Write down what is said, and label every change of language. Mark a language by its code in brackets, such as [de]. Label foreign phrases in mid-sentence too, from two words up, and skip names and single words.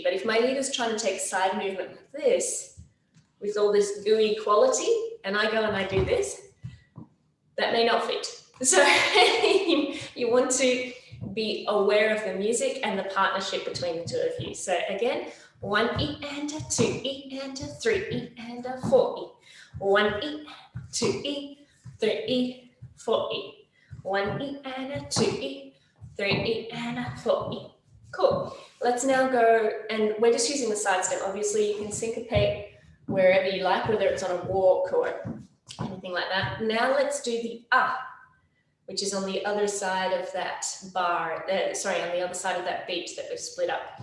[en] But if my leader's trying to take a side movement like this, with all this gooey quality, and I go and I do this, that may not fit. So you want to be aware of the music and the partnership between the two of you. So again, 1 E and a 2 E and a 3 E and a 4 E. 1 E, 2 E, 3 E, 4 E. 1 E and a 2 E, 3 E and a 4 E. Cool. Let's now go, and we're just using the side step. Obviously, you can syncopate wherever you like, whether it's on a walk or anything like that. Now let's do the which is on the other side of that bar, on the other side of that beat that we've split up.